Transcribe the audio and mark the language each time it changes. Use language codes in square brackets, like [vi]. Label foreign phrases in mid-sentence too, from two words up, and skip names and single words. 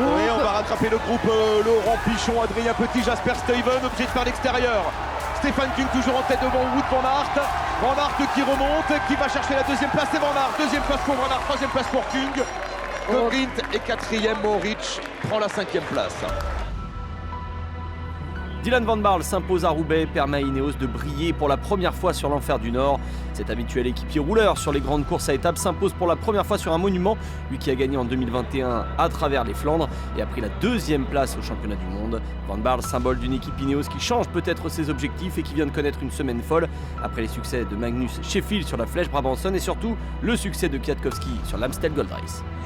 [fr] Oui, on va rattraper le groupe Laurent Pichon, Adrien Petit, Jasper Stuyven, obligé de faire l'extérieur. Stéphane Kung toujours en tête devant Wout van Aert. Van Aert qui remonte, qui va chercher la deuxième place, c'est Van Aert. Deuxième place pour Van Aert, troisième place pour Kung. De Vriend est quatrième, Mohoric prend la cinquième place. Dylan van Baarle s'impose à Roubaix, permet à Ineos de briller pour la première fois sur l'enfer du Nord. Cet habituel équipier rouleur sur les grandes courses à étapes s'impose pour la première fois sur un monument, lui qui a gagné en 2021 à travers les Flandres et a pris la deuxième place au championnat du monde. Van Baarle, symbole d'une équipe Ineos qui change peut-être ses objectifs et qui vient de connaître une semaine folle après les succès de Magnus Sheffield sur la Flèche Brabanson et surtout le succès de Kwiatkowski sur l'Amstel Gold Race.